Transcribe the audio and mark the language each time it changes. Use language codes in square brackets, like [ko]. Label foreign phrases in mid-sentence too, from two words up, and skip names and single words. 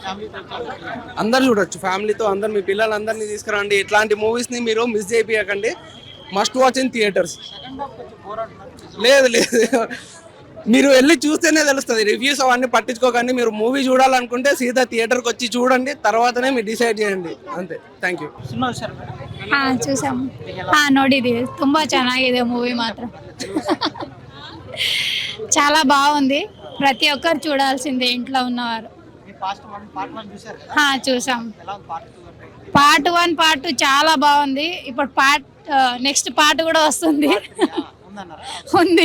[te] అందరు చూడొచ్చు, ఫ్యామిలీతో అందరు, మీ పిల్లలందరినీ తీసుకురండి. ఇట్లాంటి మూవీస్ని మీరు మిస్ చేయకండి. [en] must watch in theaters. [te] లేదు మీరు వెళ్ళి చూస్తేనే తెలుస్తుంది. రివ్యూస్ అవన్నీ పట్టించుకోకండి. మీరు మూవీ చూడాలనుకుంటే సీదా థియేటర్కి వచ్చి చూడండి, తర్వాతనే మీరు డిసైడ్ చేయండి. [en] ಅಂತೆ. thank you. [te] చూసాము. ನೋಡಿದೀವಿ. [kn] ತುಂಬಾ ಚೆನ್ನಾಗಿದೆ ಮೂವಿ ಮಾತ್ರ. [te] చాలా బాగుంది. ప్రతి ఒక్కరు చూడాల్సిందే ఇంట్లో ఉన్నవారు. చూసాం. పార్ట్ 1 పార్ట్ 2 చాలా బాగుంది. ఇప్పుడు నెక్స్ట్ పార్ట్ కూడా వస్తుంది. ఉంది.